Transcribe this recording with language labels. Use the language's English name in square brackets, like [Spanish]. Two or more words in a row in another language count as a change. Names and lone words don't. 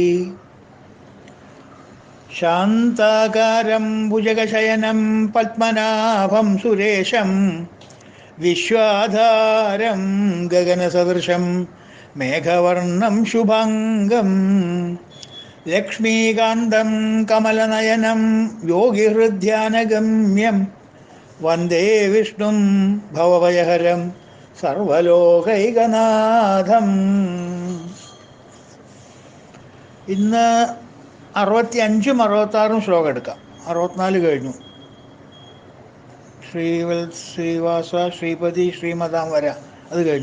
[Sanskrit] शांताकारं भुजगशयनं पद्मनाभं सुरेशं विश्वाधारं गगनसदृशं मेघवर्णं शुभांगं लक्ष्मीकान्तं कमलनयनं योगिहृद्यानगम्यं वन्दे विष्णुं भवभयहरं സർവലോകൈകനാഥം. [Malayalam] ഇന്ന് 65 66 ശ്ലോകം എടുക്കാം. 64 കഴിഞ്ഞു. [Sanskrit] ശ്രീവാസ ശ്രീപതി ശ്രീമതാം വര [Malayalam] അത് കഴിഞ്ഞു.